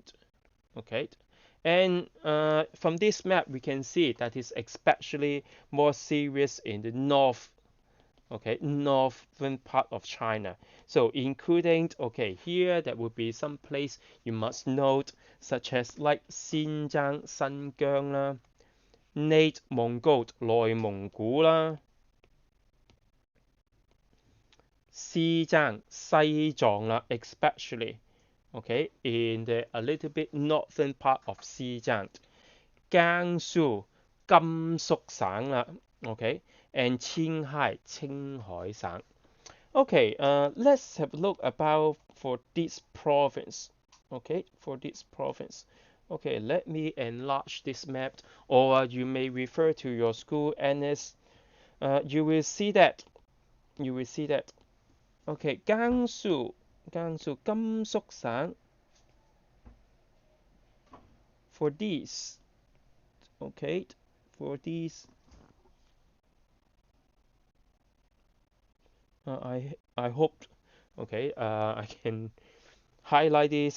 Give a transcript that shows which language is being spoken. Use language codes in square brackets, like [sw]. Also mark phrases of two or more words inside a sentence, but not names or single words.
[en] Okay, and from this map we can see that is especially more serious in the north, okay, northern part of China. So including, okay, here that would be some place you must note, such as like Xinjiang [yue] 新疆啦、內蒙古內蒙古啦、西藏啦 [en] ，especially okay, in the a little bit northern part of Xinjiang, Jiangsu, [yue] 甘肅省啦 [en] ，okay, and Qinghai, 青海省. Okay, let's have a look about for this province. Okay, for this province. Okay, let me enlarge this map, or you may refer to your school NS. You will see that. You will see that. Okay, 江苏甘肃省 for this. Okay, for this, I hope, okay, I can highlight this.